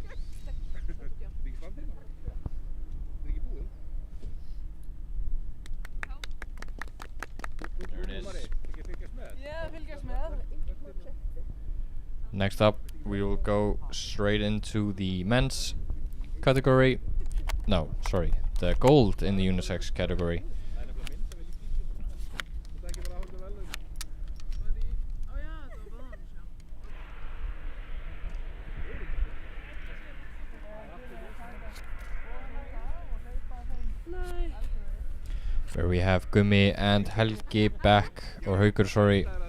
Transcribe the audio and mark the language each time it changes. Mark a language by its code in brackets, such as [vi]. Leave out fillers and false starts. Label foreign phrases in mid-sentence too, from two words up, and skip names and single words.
[is] Þetta er ekki standið? Þetta er ekki búið? [en] There it is. [is] Ekki fylgjast með? Fylgjast með. [en] Next up, we will go straight into the men's category. No, sorry, the gold in the unisex category. Where we have Gummi and Helgi back, or Haukur, sorry.